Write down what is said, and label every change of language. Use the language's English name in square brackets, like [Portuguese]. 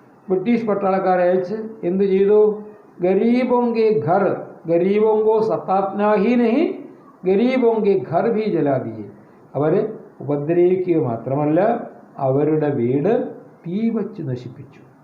[Malayalam] British പട്ടാളക്കാരെ അയച്ച് എന്ത് ചെയ്തു? [Hindi] गरीबों के घर, गरीबों को सताना ही नहीं, गरीबों के घर भी जला दिए. [Malayalam] അവരെ ഉപദ്രവിക്കുക മാത്രമല്ല അവരുടെ വീട് തീ വച്ച് നശിപ്പിച്ചു.